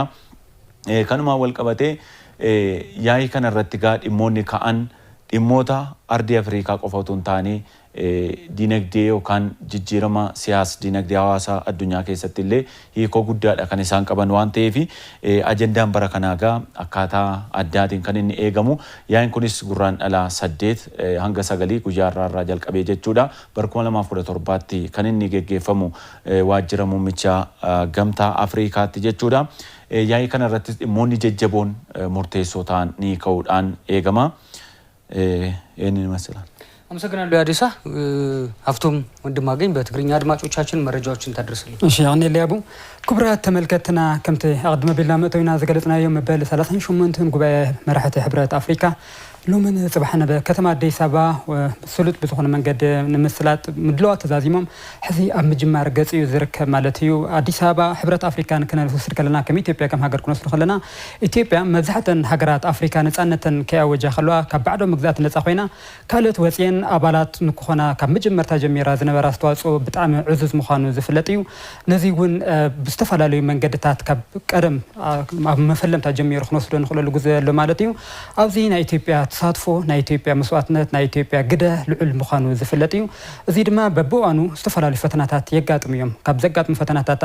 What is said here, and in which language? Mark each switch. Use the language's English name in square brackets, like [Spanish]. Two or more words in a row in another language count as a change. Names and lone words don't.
[Oromo] Kanuma wal qabatee yaa'ii kanarratti gaa dhimmoonni ka'an dhimmoota ardii Afrikaa qofa utuu hin taane dinagdee yookaan jijjiirama siyaasa dinagdee hawaasaa addunyaa keessatti illee hiikoo guddaadha kan isaan qaban waan ta'eef ajendaan bara kanaagaa akkaataa addaatiin kan inni eegamu yaa'iin kunis gurraandhala 8 hanga 9 guyyaa irraa jalqabee jechuudha. Bara 2017tti kan inni geggeeffamu waajjira muummicha gamtaa Afrikaatti jechuudha. Yaa'ii kana irratti dhimmoonni jajjaboon murteessoo ta'an ni ka'uudhaan eegama. [Amharic] ይህንን ይመስላል። አመሰግናለሁ ያዲሳ ሀፍቶም ወንድማገኝ በትግርኛ አድማጮቻችን መረጃዎችን ታደርሰልን። [Tigrinya] እሺ አሁን ሊያቡ ክቡራት ተመልከትና ከምቲ አቅድመ ቢልና መጥቶይና ዘገለጽናዮ መበል 38 ጉባኤ መራሕቲ ህብረት አፍሪካ ሎምን ጽባሕና በከተማ አዲስ አበባ ስሉጥ በዝኾነ መንገድ ንምስላጥ ምድለዋ ተዛዚሞም ሕዚ ኣብ ምጅማር ገጽ እዩ ዝርከብ ማለት እዩ። አዲስ አበባ ህብረት አፍሪካን ክንወስድ ከለና ከም ኢትዮጵያ ከም ሃገር ክንወስድ ከለና ኢትዮጵያ መብዛሕተን ሃገራት አፍሪካ ነፃነተን ከያወጃ ከለዋ ካብ ባዕዶ ምግዛት ነፃ ኮይና ካልኦት ወፅየን ኣባላት ንክኾና ካብ መጀመርታ ጀሚራ ዝነበረ ኣስተዋፅኦ ብጣዕሚ ዕዙዝ ምዃኑ ዝፍለጥ እዩ። ነዚ እውን ብዝተፈላለዩ መንገድታት ካብ ቀደም ኣብ መፈለምታ ጀሚሩ ክንወስዶ ንኽእለሉ ግዜ ኣሎ ማለት እዩ። ኣብዚ ናይ ኢትዮጵያ ተሳትፎ ናይ ኢትዮጵያ መስዋዕትነት ናይ ኢትዮጵያ ግደ ልዑል ምዃኑ ዝፍለጥ እዩ። እዚ ድማ በብእዋኑ ዝተፈላለዩ ፈተናታት የጋጥሙ እዮም። ካብ ዘጋጥሙ ፈተናታት